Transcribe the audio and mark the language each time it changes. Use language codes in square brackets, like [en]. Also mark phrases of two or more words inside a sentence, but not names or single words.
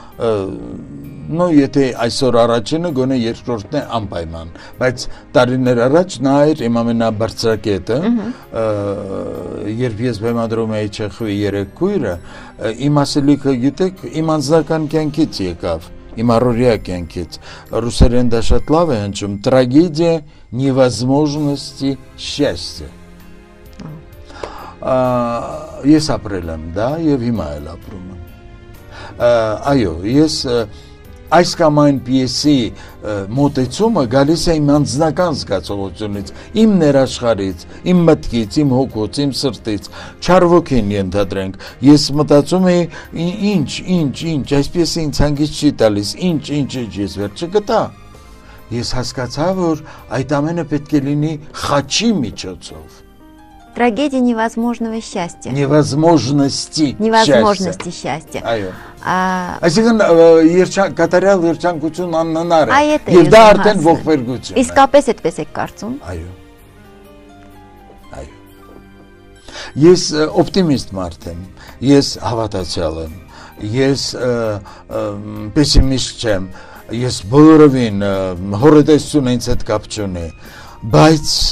[hy] եթե այսօր առաջինը գոնե երկրորդն է անպայման, բայց տարիներ առաջ նա էր իմ ամենաբարձրակետը, երբ ես բեմադրում էի Չեխովի երեք քույրը, իմ ասելիքը գիտեք, իմ անձնական կյանքից եկավ, իմ առօրյա կյանքից, ռուսերեն դա շատ լավ է հնչում, [ru] трагедия невозможности счастья։ [hy] Ես ապրել եմ դա եւ հիմա էլ ապրում եմ։ Այո, ես այս կամ այն պիեսի մոտեցումը գալիս է իմ անձնական զգացողությունից, իմ ներաշխարհից, իմ մտքից, իմ հոգուց, իմ սրտից, չարվոքին ենթադրենք։ Ես մտածում եի ինչ, այս պիեսը ինձ հանգիստ չի տալիս, ինչ ես վերջը գտա։ Ես հասկացա, որ այդ ամենը պետք է լինի խաչի միջոցով։ [ru] Трагедия невозможного счастья. Невозможности счастья. [hy] Այո։ Այսինքն կատարյալ երջանկություն աննար է։ Եվ դա արդեն ողբերգություն է։ Իսկապես այդպես եք կարծում։ Այո։ Ես օպտիմիստ մարդ եմ, ես հավատացյալ եմ, ես պեսիմիստ չեմ, ես բոլորովին հորետեսություն ինձ հետ կապ չունի, բայց